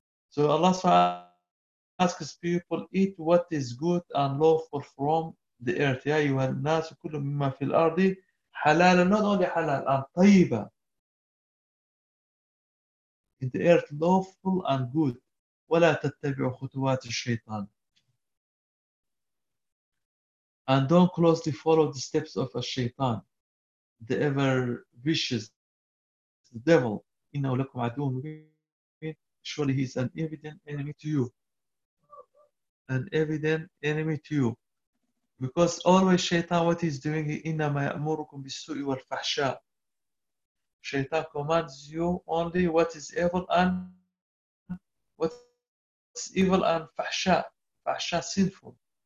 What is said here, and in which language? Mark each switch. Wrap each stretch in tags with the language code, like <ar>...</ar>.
<en>So Allah asks people eat what is good and lawful from the earth.</en> <ar>Ya ayyuhan nas kullu mimma fil ardi halal</ar> <en>not only halal and</en> <ar>tayyiba.</ar> <en>In the earth lawful and good.</en> <ar>ولا تتبعوا خطوات الشيطان.</ar> <en>And don't closely follow the steps of a shaitan, the ever vicious The devil,</en> <ar>إِنَّهُ لَكُمْ عَدُوٌ</ar> <en>Surely he's an evident enemy to you. An evident enemy to you. Because always shaitan, what he's doing,</en> <ar>إِنَّمَا يَأْمُرُكُمْ بِالسُّوءِ وَالْفَحْشَاءِ</ar> <en>Shaitan commands you only what is evil and what's evil and فَحْشَاء فَحْشَاء sinful.</en>